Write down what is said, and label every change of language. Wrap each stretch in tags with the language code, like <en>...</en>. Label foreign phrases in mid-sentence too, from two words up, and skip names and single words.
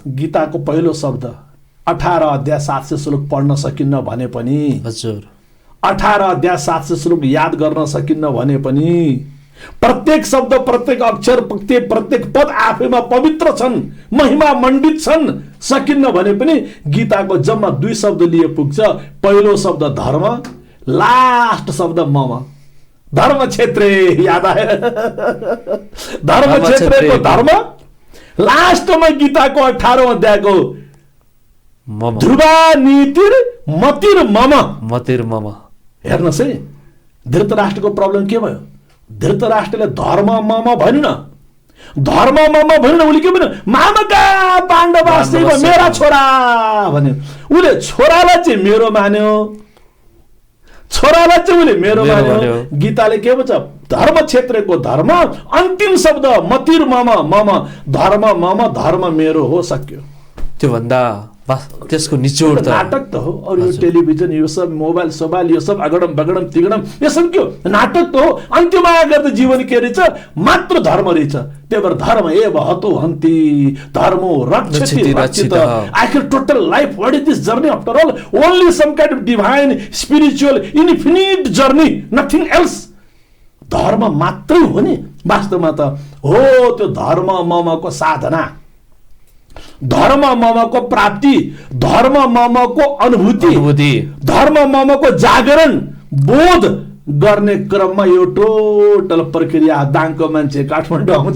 <ne>गीताको पहिलो शब्द 18 अध्याय 700 श्लोक पढ्न सकिन्न भने पनि, हजुर 18 अध्याय 700 श्लोक याद गर्न सकिन्न भने पनि, प्रत्येक शब्द, प्रत्येक अक्षर, प्रत्येक पद आफैमा पवित्र छन्, महिमा मण्डित छन्, सकिन्न भने पनि गीताको जम्मा 2 शब्द लिए पुग्छ। पहिलो शब्द धर्म, लास्ट शब्द मम।</ne> <sa>धर्म क्षेत्रे,</sa> <ne>याद आयो? धर्म क्षेत्रेको धर्म, लास्टमा गीताको 18औं अध्यायको</ne> <sa>ध्रुवा नीतिर मतिर मम।</sa> <ne>हेर्नुहोस् है, धृतराष्ट्रको प्रब्लम के भयो? धृतराष्ट्रले धर्म मम भन्नु न, धर्म मम भन्नु न, उसले के भन्यो?</ne> <sa>मामका पाण्डव</sa> <ne>मेरा छोरा भन्यो। उसले छोरालाई चाहिँ मेरो मान्यो, छोरालाई चाहिँ उसले मेरो मान्यो। गीताले के भन्छ? धर्म क्षेत्रको धर्म, अन्तिम शब्द</ne> <sa>मतिर मम,</sa> <ne>धर्म मम, धर्म मेरो हो, सक्यो। त्यो भन्दा त्यसको निचोड त नाटक त हो। और यो टेलिभिजन, यो सब मोबाइल सोबाइल, यो सब अगडम बगडम तिगडम, यो सब के हो? नाटक त हो। अन्त्यमा आएर जीवन के रहेछ? मात्र धर्म रहेछ। त्यही भएर</ne> <sa>धर्म एव हतो हन्ति, धर्मो रक्षति रक्षित।</sa> <en>आखिर total life, what is this journey after all? only some kind of divine spiritual infinite journey, nothing else.</en> <ne>धर्म मात्रै हो नि वास्तवमा त हो। त्यो धर्म ममको साधना धर्म ममको प्राप्ति, धर्म ममको अनुभूति, धर्म ममको जागरण बोध गर्ने क्रममा यो टोटल प्रक्रिया दाङको मान्छे काठमाडौँ आउँछ।</ne>